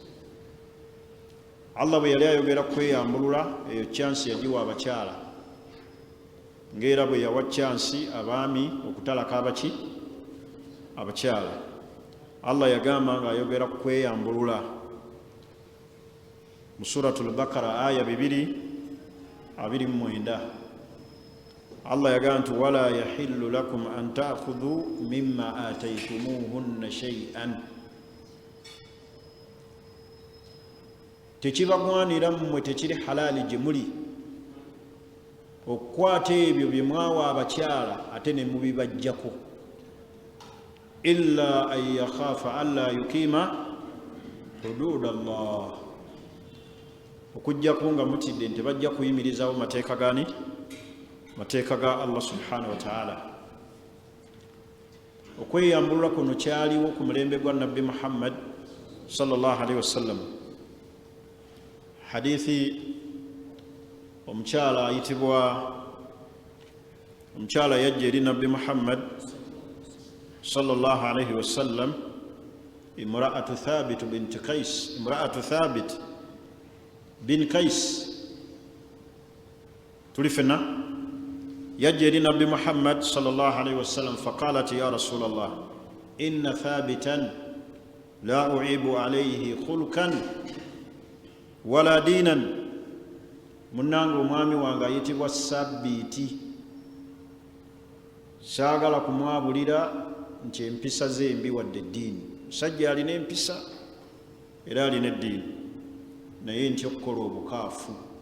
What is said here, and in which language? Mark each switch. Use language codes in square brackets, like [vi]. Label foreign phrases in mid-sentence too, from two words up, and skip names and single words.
[lg] Allah bwe yali ayogera kweyambulula, eyo chansi yagiwa abakyala, ng'era bwe yawa chansi abaami okutalaka abaki, abakyala. Allah yagamba ng'ayogera kweyambulula mu suratul Bakara aya 2:29. Allah yagamba nti [ar] ولا يحل لكم أن تأخذوا مما آتيتموهن شيئا, [lg] tekibagwanira mmwe, tekiri halaali gye muli okukwata ebyo bye mwawa abakyala ate ne mubibajjako, [ar] إلا أن يخافا ألا يقيما حدود الله, [lg] okujjako nga mutidde nti bajja kuyimirizawo mateeka gani, mateeka ga [ar] الله سبحانه وتعالى. [lg] Okweyambulula kuno kyaliwo ku mulembe gwa Nabbi Muhammad [ar] صلى الله عليه وسلم. [lg] Hadithi omukyala ayitibwa, omukyala yajja eri Nabbi Muhammad [ar] صلى الله عليه وسلم, امرأة ثابت بنت قيس, امرأة ثابت بن قيس, [lg] tuli fenna, yajja eri Nabbi Muhammad [ar] صلى الله عليه وسلم فقالت يا رسول الله إن ثابتا لا أعيب عليه خلقا ولا دينا, [lg] munange omwami wange ayitibwa Sabiiti, saagala kumwabulira nti empisa ze embi wadde eddiini. Musajja alina empisa era alina eddiini, naye nti okukola obukaafu.